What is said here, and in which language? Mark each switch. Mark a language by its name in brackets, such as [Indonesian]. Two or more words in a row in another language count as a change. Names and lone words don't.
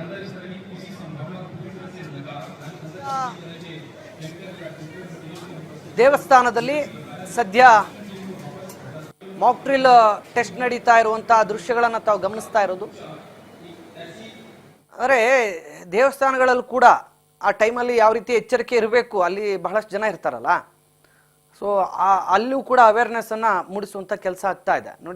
[Hindi] अंदर इस तरह की किसी संभावना को पूरी तरह से नकार अंदर किसी तरह के केमिकल या [English] physical material [Hindi] की उपस्थिति [Kannada] ದೇವಸ್ಥಾನದಲ್ಲಿ ಸದ್ಯ [English] mock drill test [Kannada] ನಡೀತಾ ಇರುವಂತಹ ದೃಶ್ಯಗಳನ್ನು ತಾವು ಗಮನಿಸ್ತಾ ಇರೋದು. ಅಂದರೆ ದೇವಸ್ಥಾನಗಳಲ್ಲೂ ಕೂಡ ಆ ಟೈಮಲ್ಲಿ ಯಾವ ರೀತಿ ಎಚ್ಚರಿಕೆ ಇರಬೇಕು, ಅಲ್ಲಿ ಬಹಳಷ್ಟು ಜನ ಇರ್ತಾರಲ್ಲ, ಸೊ ಅಲ್ಲೂ ಕೂಡ ಅವೇರ್ನೆಸ್ಸನ್ನು ಮೂಡಿಸುವಂಥ ಕೆಲಸ ಆಗ್ತಾ ಇದೆ ನೋಡಿ.